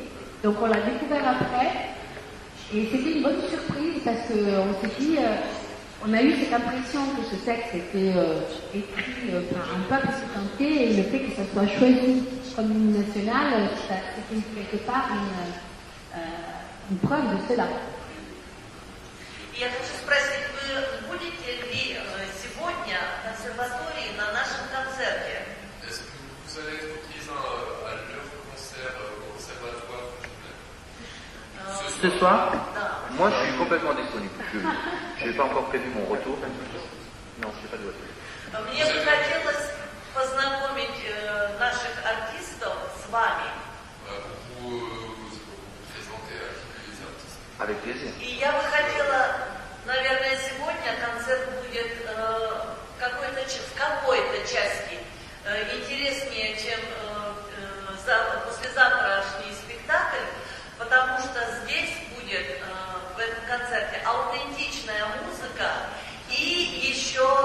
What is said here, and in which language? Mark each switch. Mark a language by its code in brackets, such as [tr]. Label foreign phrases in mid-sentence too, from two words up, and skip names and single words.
[fr] Donc on l'a découvert après, et c'était une bonne surprise, parce qu'on s'est dit, on a eu cette impression que ce texte était écrit par un peuple sous-tenté, et le fait que ça soit choisi comme hymne national, c'était quelque part une preuve de cela. [ru] Я хочу спросить, вы будете ли сегодня в консерватории на нашем концерте? [fr] Est-ce que vous allez être présent à leur concert au conservatoire Ce soir, [ru] Да. [fr] moi je suis complètement disponible. Je n'ai pas encore prévu mon retour. Non, je n'ai pas de voiture. [ru] Мне бы хотелось познакомить наших артистов с вами. [fr] pour vous présenter à qui les artistes. Avec plaisir. [ru] И я бы хотела, наверное, сегодня концерт будет в какой-то части интереснее, чем послезавтрашний спектакль, потому что здесь будет в этом концерте аутентичная музыка и еще